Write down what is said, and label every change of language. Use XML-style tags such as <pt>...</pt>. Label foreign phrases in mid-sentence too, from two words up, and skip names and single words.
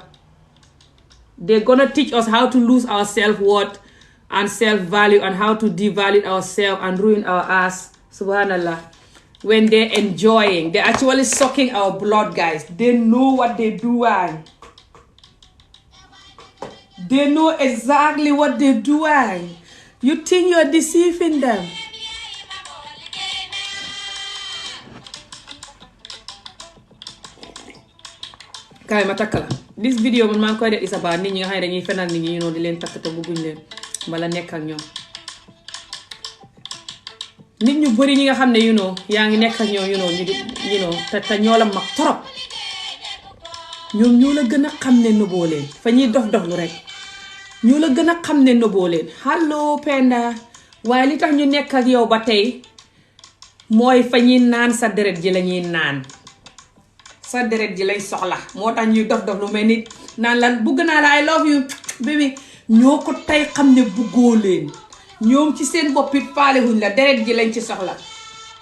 <en>They're going to teach us how to lose our self-worth and self-value and how to devalue ourselves and ruin our ass.</en> <ar>Subhanallah.</ar> <en>When they're enjoying, they're actually sucking our blood, guys. They know what they're doing. They know exactly what they're doing. You think you're deceiving them.</en> <wo>Kay ma takk la.</wo> <en>This video</en> <wo>man maa ngi koy def</wo> <en>is about</en> <wo>nit ñi nga xam ne dañuy fenal nit ñi di leen takk te bëgguñ leen mbala nekk ak ñoom. Nit ñu bëri ñi nga xam ne yaa ngi nekk ak ñoom te ñoo la mag trop. Ñoom ñoo la gën a xam ne nëboo leen fa ñuy dof lu rek. Ñoo la gën a xam ne nëboo leen.</wo> <en>Hello Penda.</en> <wo>Waaye li tax ñu nekk ak yow ba tey mooy fa ñuy naan sa deret ji la ñuy naan. Sa deret ji lay soxla moo tax ñuy dof lu mel ni naan lan bugg naa la</wo> <en>I love you baby.</en> <wo>ñoo ko tey xam ne buggoo leen ñoom ci seen bopp it faale wuñ la deret ji lañ ci soxla</wo>